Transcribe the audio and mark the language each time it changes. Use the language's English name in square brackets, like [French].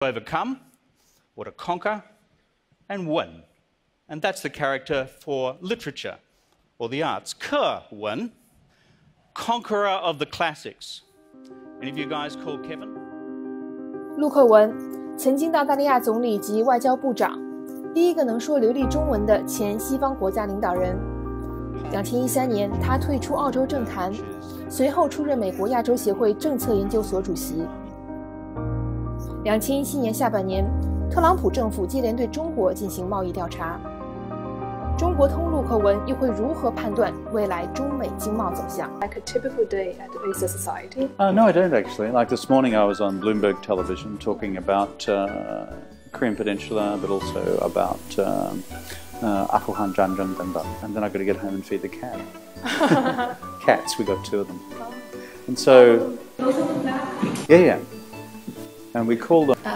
[English] overcome, or to conquer, and win. And that's the character for literature or the arts. 克文, conqueror of the classics. Any of you guys called Kevin? [Chinese] 陆克文，曾经的澳大利亚总理及外交部长，第一个能说流利中文的前西方国家领导人。 2013年，他退出澳洲政坛，随后出任美国亚洲协会政策研究所主席。 2017年下半年，特朗普政府接连对中国进行贸易调查。中国通陆克文又会如何判断未来中美经贸走向 [English] ？Like a typical day at Acer Society? No, I don't actually. Like this morning, I was on Bloomberg television talking about Korean Peninsula, but also about Afghan Janjang Danda. And then I've got to get home and feed the cat. Cats, we got 2 of them. And so, yeah. And we call them